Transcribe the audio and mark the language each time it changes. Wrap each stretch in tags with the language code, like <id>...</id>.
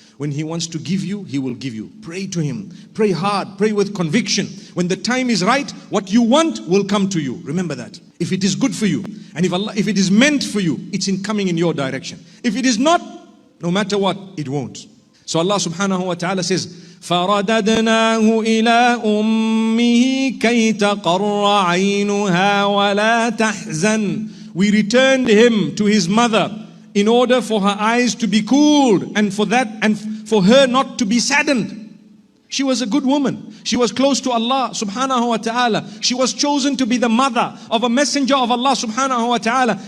<en>When He wants to give you, He will give you. Pray to Him. Pray hard. Pray with conviction. When the time is right, what you want will come to you. Remember that. If it is good for you, and if it is meant for you, it's coming in your direction. If it is not, no matter what, it won't. So Allah subhanahu wa ta'ala says,</en> <ar>فَرَدَدْنَاهُ إِلَىٰ أُمِّهِ كَيْ تَقَرَّ عَيْنُهَا وَلَا تَحْزَنْ.</ar> <en>We returned him to his mother in order for her eyes to be cooled and for her not to be saddened. She was a good woman. She was close to Allah subhanahu wa ta'ala. She was chosen to be the mother of a messenger of Allah subhanahu wa ta'ala.</en>